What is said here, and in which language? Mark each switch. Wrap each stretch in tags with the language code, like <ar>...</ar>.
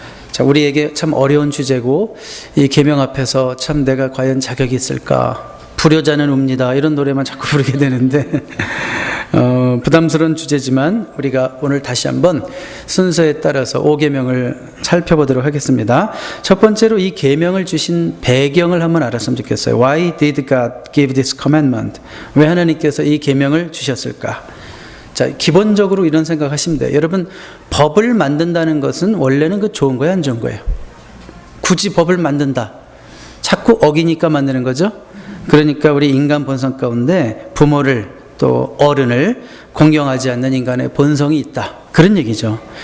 <ko>자, 우리에게 참 어려운 주제고 이 계명 앞에서 참 내가 과연 자격이 있을까? 불효자는 웁니다. 이런 노래만 자꾸 부르게 되는데 부담스러운 주제지만 우리가 오늘 다시 한번 순서에 따라서 5계명을 살펴보도록 하겠습니다. 첫 번째로 이 계명을 주신 배경을 한번 알았으면 좋겠어요.</ko> <en>Why did God give this commandment?</en> <ko>왜 하나님께서 이 계명을 주셨을까? 자, 기본적으로 이런 생각하시면 돼요. 여러분, 법을 만든다는 것은 원래는 그 좋은 거예요, 안 좋은 거예요? 굳이 법을 만든다. 자꾸 어기니까 만드는 거죠. 그러니까 우리 인간 본성 가운데 부모를 또 어른을 공경하지 않는 인간의 본성이 있다. 그런 얘기죠.</ko>